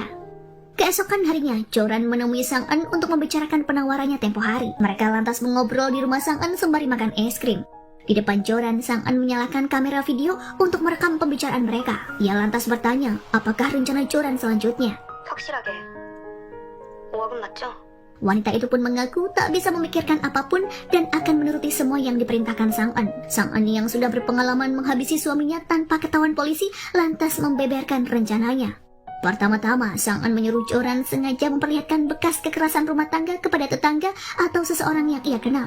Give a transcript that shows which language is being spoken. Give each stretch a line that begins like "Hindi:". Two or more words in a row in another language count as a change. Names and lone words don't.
Indonesian: Keesokan harinya, Joran menemui Sang An untuk membicarakan penawarannya tempo hari. Mereka lantas mengobrol di rumah Sang An sembari makan es krim. Di depan Joran, Sang An menyalakan kamera video untuk merekam pembicaraan mereka. Ia lantas bertanya, apakah rencana Joran selanjutnya?
Korean: 확실하게 5억은 맞죠?
Indonesian: Wanita itu pun mengaku tak bisa memikirkan apapun dan akan menuruti semua yang diperintahkan Sang An. Sang An yang sudah berpengalaman menghabisi suaminya tanpa ketahuan polisi lantas membeberkan rencananya. Pertama-tama, Sang An menyuruh Joran sengaja memperlihatkan bekas kekerasan rumah tangga kepada tetangga atau seseorang yang ia kenal.